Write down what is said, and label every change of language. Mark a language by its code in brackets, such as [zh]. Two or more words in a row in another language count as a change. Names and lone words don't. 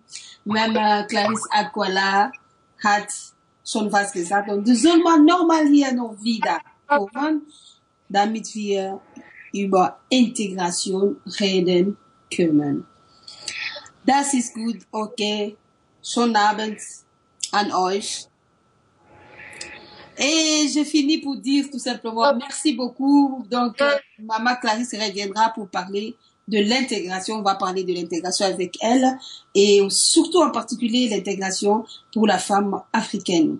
[de] Même Clarisse Akwala hat schon was gesagt. Und das soll man normal hier noch wieder kommen, damit wir über Integration reden können. Das ist gut, okay. Schönen Abend an euch. [fr] Et je finis pour dire tout simplement merci beaucoup. Donc, Maman Clarisse reviendra pour parler de l'intégration. On va parler de l'intégration avec elle et surtout en particulier l'intégration pour la femme africaine.